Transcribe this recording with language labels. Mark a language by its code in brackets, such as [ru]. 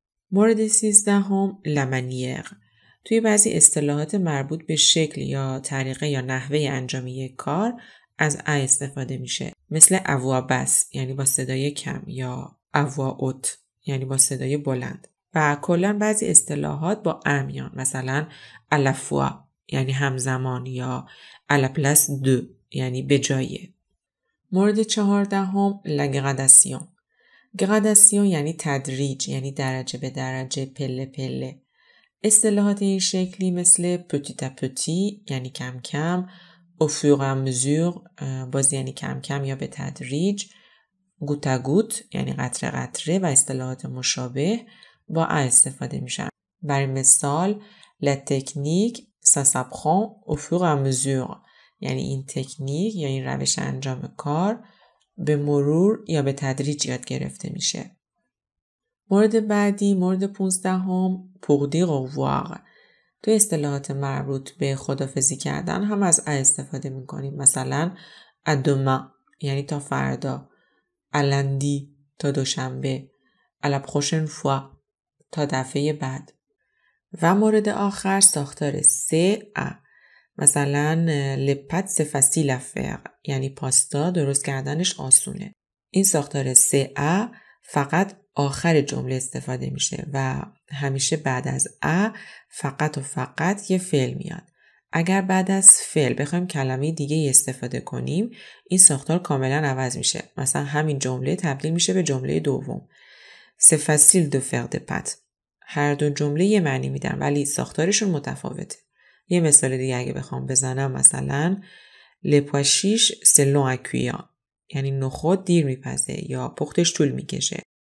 [fa] مورد 13 [fr] la manière [fa] توی بعضی اصطلاحات مربوط به شکل یا طریقه یا نحوه انجام یک کار از ا استفاده میشه. مثل [fr] avoir basse [fa] یعنی با صدای کم یا [fr] avoir haute [fa] یعنی با صدای بلند. و کلا بعضی اصطلاحات با ا میان. مثلا [fr] à la fois [fa] یعنی همزمان یا [fr] à la place de [fa] یعنی به جای. مورد 14 [fr] la gradation. [fa] gradation یعنی تدریج یعنی درجه به درجه پله پله. اصطلاحات این شکلی مثل [fr] petit à petit [fa] یعنی کم کم، [fr] au fur et à mesure [fa] باز یعنی کم کم یا به تدریج، [fr] goutte à goutte [fa] یعنی قطره قطره و اصطلاحات مشابه با ا استفاده میشن. برای مثال [fr] la technique ça s'apprend au fur et à mesure [fa] یعنی این تکنیک یا این روش انجام کار به مرور یا به تدریج یاد گرفته میشه. مورد بعدی مورد 15 [fr] pour dire au revoir. [fa] تو اصطلاحات مربوط به خداحافظی کردن هم از ا استفاده میکنیم. مثلا [fr] à demain [fa] یعنی تا فردا، [fr] à lundi [fa] تا دوشنبه، [fr] à la prochaine fois [fa] تا دفعه بعد. و مورد آخر ساختار CA. مثلا [fr] les pâtes c'est facile à faire [fa] یعنی پاستا درست کردنش آسونه. این ساختار CA فقط آخر جمله استفاده میشه و همیشه بعد از ا فقط و فقط یه فعل میاد. اگر بعد از فعل بخوایم کلمه دیگه استفاده کنیم این ساختار کاملا عوض میشه. مثلا همین جمله تبدیل میشه به جمله دوم. [fr] C'est facile de faire des pâtes. [fa] هر دو جمله یه معنی میدن ولی ساختارشون متفاوته. یه مثال دیگه اگه بخوام بزنم مثلا [fr] les pois chiches c'est long à cuire [fa] یعنی نخود دیر میپزه یا پختش طول میکشه.